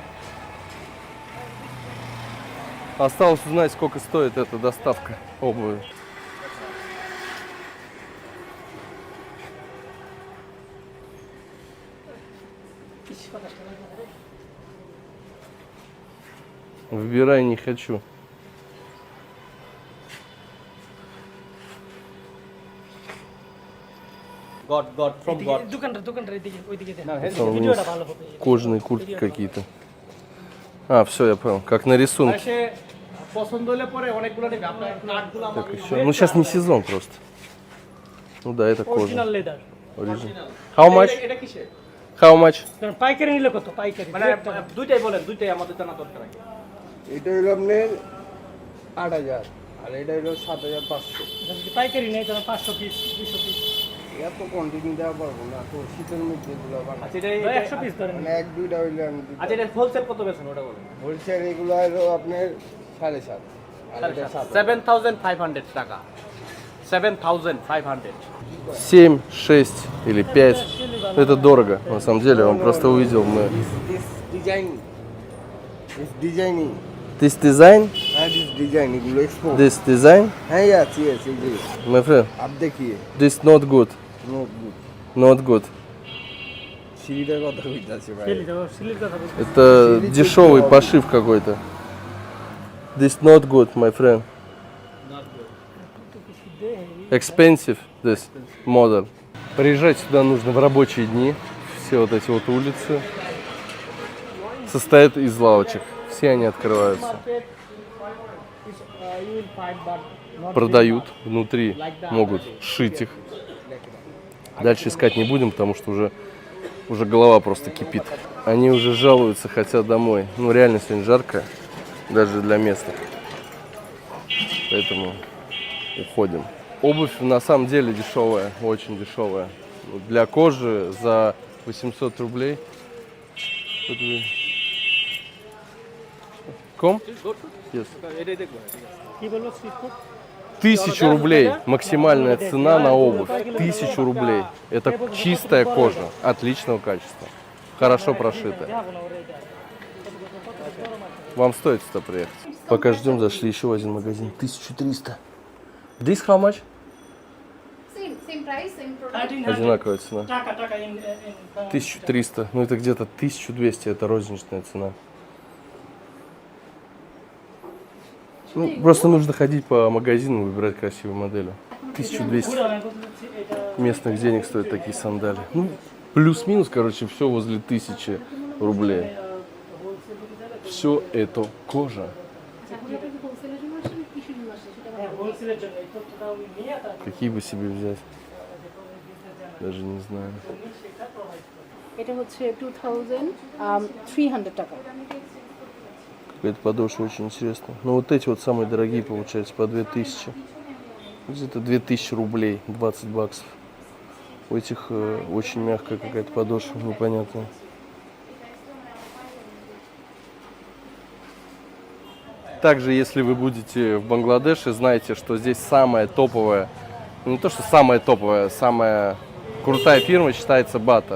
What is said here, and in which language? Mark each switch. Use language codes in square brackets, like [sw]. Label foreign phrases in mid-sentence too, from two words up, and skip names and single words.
[ru] Осталось узнать, сколько стоит эта доставка обуви. Выбирай не хочу. [en] God, from God. [ru] Кожаные куртки какие-то. А, все, я понял. Как на рисунке. Так, еще. Ну, сейчас не сезон просто. Ну да, это кожа. [en] Original. How much? How much? [bn] পাইকারি নিলে কত পাইকারি মানে দুইটাই বলেন, দুইটাই আমাদের জানা দরকার। এটা হলো আপনার 8000 আর এটা হলো 7500। যদি পাইকারি নেই তাহলে 500 পিস 200 পিস এত কোয়ান্টিটি দেওয়া পারবো না, তো শীতের মধ্যে এগুলো বানাই। আচ্ছা, এটা 100 পিস ধরেন মানে এক দুইটা হইলে আমি দিই। আচ্ছা, এটা হোলসেল কত বেচেন ওটা বলেন। হোলসেল এগুলো হলো আপনার 7.5 আর এটা 7। 7500 টাকা। 7500. [ru] 7, 6 или 5. Это дорого, на самом деле. Он просто увидел, мы... [en] design designing This design, [bn] হ্যাঁ ডিজাইন এগুলো এক্সপোর্ট [en] this design, [bn] হ্যাঁ আছে আছে এই যে [en] my friend, [hi] आप दिखाइए [en] this not good, নোটবুক not good. [bn] সিঁড়িটার কথা কইতাছে ভাই সিলির কথা বলছি। [ru] Это дешевый пошив какой-то. [en] This not good, my friend. Expensive, this model. [ru] Приезжать сюда нужно в рабочие дни. Все вот эти вот улицы состоят из лавочек. Все они открываются. [en] Market is, you will find, but not [ru] Продают внутри, могут шить их. Дальше искать не будем, потому что уже голова просто кипит. Они уже жалуются, хотят домой. Ну реально сегодня жарко, даже для местных. Поэтому уходим. Обувь на самом деле дешевая, очень дешевая. Для кожи за 800 рублей. Тут вы- Ком? Yes. [bn] কি বলবো [en] street food? [ru] 1000 рублей максимальная цена на обувь. 1000 рублей. Это чистая кожа, отличного качества, хорошо прошитая. Вам стоит сюда приехать. Пока ждем, зашли еще в один магазин. 1300. [en] This how much? Same price, same product. [ru] Одинаковая цена. [bn] টাকা in 1300. [ru] Ну это где-то 1200, это розничная цена. Ну, просто нужно ходить по магазинам, выбирать красивые модели. 1200 местных денег стоят такие сандали. Ну, плюс-минус, короче, все возле 1000 рублей. Все это кожа. [bn] হোলসেলের জন্য এই তথ্যটা আমি নিয়ে তারপর [ru] Какие бы себе взять? Даже не знаю. [bn] এটা হচ্ছে 2300 টাকা। [ru] Какая-то подошва очень интересная. Но вот эти вот самые дорогие получаются по 2000. Где-то 2000 рублей, 20 баксов. У этих очень мягкая какая-то подошва, непонятная. Также, если вы будете в Бангладеше, знайте, что здесь самая топовая, ну, не то что самая топовая, самая крутая фирма считается Bata.